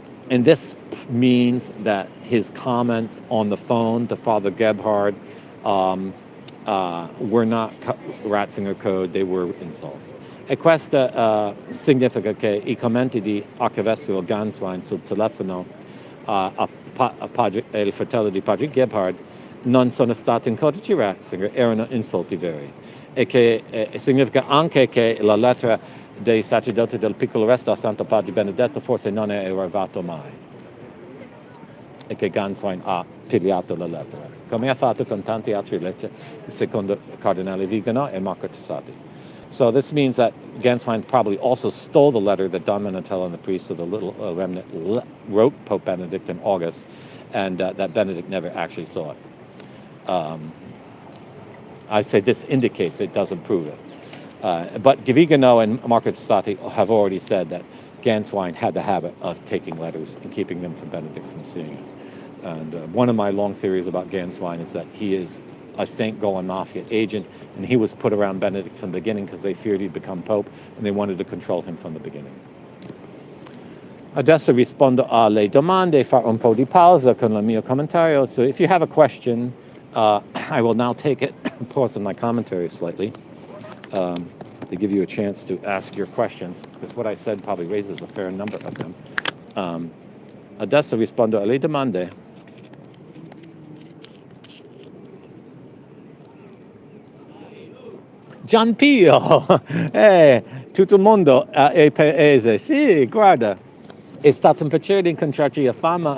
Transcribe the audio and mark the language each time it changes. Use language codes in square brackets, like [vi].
[en] And this means that his comments on the phone to Father Gebhard were not Ratzinger code, they were insults. [it] E questo significa che I commenti di Arcivescovo Ganswein sul telefono il fratello di Padre Gebhard non sono stati in codice Ratzinger, erano insulti veri. E che significa anche che la lettera dei sacerdoti del piccolo resto a Santo Padre Benedetto forse non è arrivato mai. E che Ganswein ha pigliato la lettera, come ha fatto con tante altre lettere, secondo Cardinale Vigano e Marco Tassati. [en] So this means that Ganswein probably also stole the letter that Don Manatello and the priests of the Little Remnant wrote Pope Benedict in August, and that Benedict never actually saw it. I say this indicates, it doesn't prove it. But Vigano and Marco Tassati have already said that Ganswein had the habit of taking letters and keeping them from Benedict from seeing it. And one of my long theories about Ganswein is that he is a St. Golan Mafia agent, and he was put around Benedict from the beginning because they feared he'd become Pope, and they wanted to control him from the beginning. [it] Adesso rispondo alle domande, farò un po' di pausa con il mio commentario. [en] So if you have a question, I will now take it, pause in my commentary slightly, to give you a chance to ask your questions, because what I said probably raises a fair number of them. [it] Adesso rispondo alle domande. Gianpio, tutto il mondo è paese. Sì, guarda, è stato un piacere incontrarti a Fama.